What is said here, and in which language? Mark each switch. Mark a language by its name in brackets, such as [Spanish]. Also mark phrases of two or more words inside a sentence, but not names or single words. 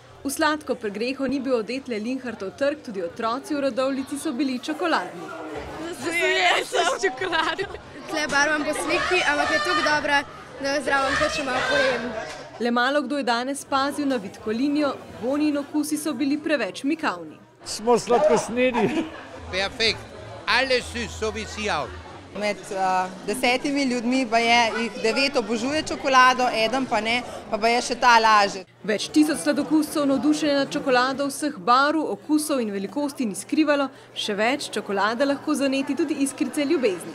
[Slovenian] V sladko pregreho ni bil odet le Linhartov trg, tudi otroci v Radovljici so bili čokoladni. Zajem sem čokolado. Tle barvam po sliki, ampak je tako dobra, da zraven kar še malo pojem. Le malo kdo je danes pazil na vitko linijo, vonji in okusi so bili preveč mikavni. Smo sladkosnedi. Perfekt. [German] Alles süß, so wie sie auch. [Slovenian] Med 10 ljudmi pa je jih 9 obožuje čokolado, eden pa ne, pa je še ta laže. Več tisoč sladokuscev navdušenja nad čokolado vseh barv, okusov in velikosti ni skrivalo, še več, čokolada lahko zaneti tudi iskrice ljubezni.